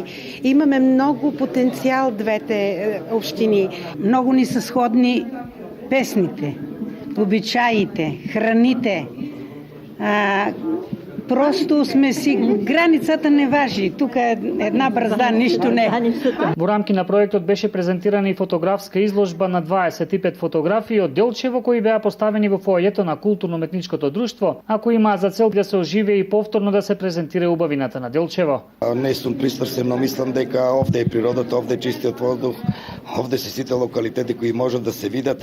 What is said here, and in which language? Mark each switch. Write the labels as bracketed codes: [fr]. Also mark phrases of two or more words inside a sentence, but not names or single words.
[bg] Имаме много потенциал двете общини. Много ни са сходни песните, обичаите, храните, Просто сме си, границата не важи. Тук е една бразда, нищо не. [mk] Во рамки на проектот беше презентирана и фотографска изложба на 25 фотографии од Делчево кои беа поставени во фоајето на културно-уметничкото друштво, а кои имаат за цел да се оживее и повторно да се презентира убавината на Делчево. Не сум пристрасен, но мислам дека овде е природата, овде е чистиот воздух, овде се сите локалитети кои можат да се видат.